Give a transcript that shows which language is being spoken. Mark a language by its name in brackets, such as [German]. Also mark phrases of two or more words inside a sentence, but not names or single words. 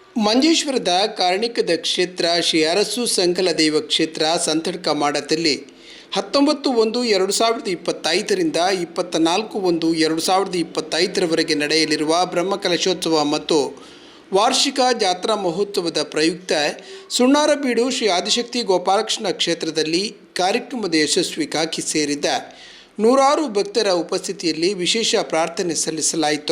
[Kannada] ಮಂಜೇಶ್ವರದ ಕಾರ್ಣಿಕದ ಕ್ಷೇತ್ರ ಶ್ರೀ ಅರಸು ಸಂಕಲ ದೈವ ಕ್ಷೇತ್ರ ಸಂತಡ್ಕ ಮಾಡದಲ್ಲಿ 19/1/2025ರಿಂದ 24/1/2025ರವರೆಗೆ ನಡೆಯಲಿರುವ ಬ್ರಹ್ಮಕಲಶೋತ್ಸವ ಮತ್ತು ವಾರ್ಷಿಕ ಜಾತ್ರಾ ಮಹೋತ್ಸವದ ಪ್ರಯುಕ್ತ ಸುಣ್ಣಾರಬೀಡು ಶ್ರೀ ಆದಿಶಕ್ತಿ ಗೋಪಾಲಕೃಷ್ಣ ಕ್ಷೇತ್ರದಲ್ಲಿ ಕಾರ್ಯಕ್ರಮದ ಯಶಸ್ವಿಗಾಗಿ ಸೇರಿದ ನೂರಾರು ಭಕ್ತರ ಉಪಸ್ಥಿತಿಯಲ್ಲಿ ವಿಶೇಷ ಪ್ರಾರ್ಥನೆ ಸಲ್ಲಿಸಲಾಯಿತು.